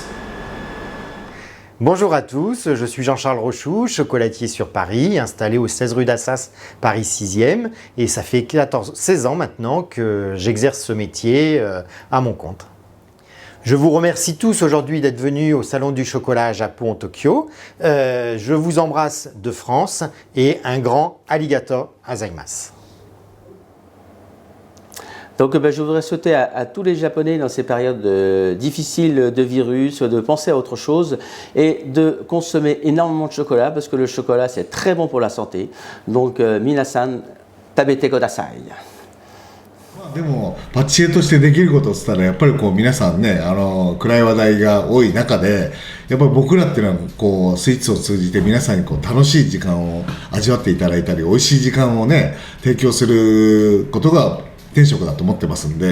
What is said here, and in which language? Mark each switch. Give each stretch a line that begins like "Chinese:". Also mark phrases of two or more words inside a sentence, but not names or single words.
French: Bonjour à tous, je suis Jean-Charles Rochoux, chocolatier sur Paris, installé au 16 rue d'Assas, Paris 6e. Et ça fait 16 ans maintenant que j'exerce ce métier à mon compte. Je vous remercie tous aujourd'hui d'être venus au Salon du Chocolat à Japon, Tokyo. Je vous embrasse de France et un grand
Japanese: ありがとうございます.
French: Donc je voudrais souhaiter à tous les Japonais dans ces périodes difficiles de virus, de penser à autre chose et de consommer énormément de chocolat parce que le chocolat c'est très bon pour la santé.
Japanese: Donc 皆さん、食べてください. でもパティシエとしてできることって言ったらやっぱりこう皆さんね暗い話題が多い中でやっぱり僕らっていうのはこうスイーツを通じて皆さんにこう楽しい時間を味わっていただいたり美味しい時間をね提供することが天職だと思ってますん